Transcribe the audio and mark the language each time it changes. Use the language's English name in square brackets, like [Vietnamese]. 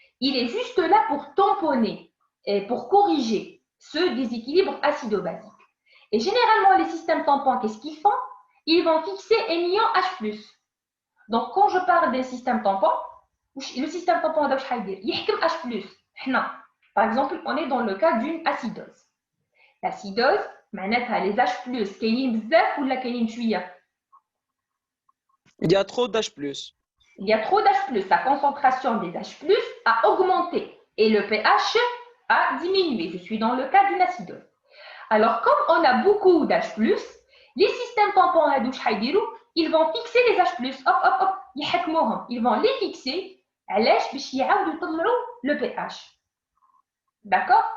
[French] Il est juste là pour tamponner et pour corriger ce déséquilibre acido-basique. Et généralement, les systèmes tampons, qu'est-ce qu'ils font? Ils vont fixer un ion H+. Donc, quand je parle des systèmes tampons, le système tampon, il y a H+. Par exemple, on est dans le cas d'une acidose. L'acidose, les H+, [Arabic] كاينين بزاف ولا كاينين شويه؟ [French] Il y a trop d'H+. Il y a trop d'H+. La concentration des H+, a augmenté et le pH a diminué. Je suis dans le cas d'une acidose. Alors, comme on a beaucoup d'H+, les systèmes tampons, ils vont fixer les H+. Hop, hop, hop, ils vont les fixer [Arabic] باش يعاودوا يطلعوا [French] le pH. D'accord?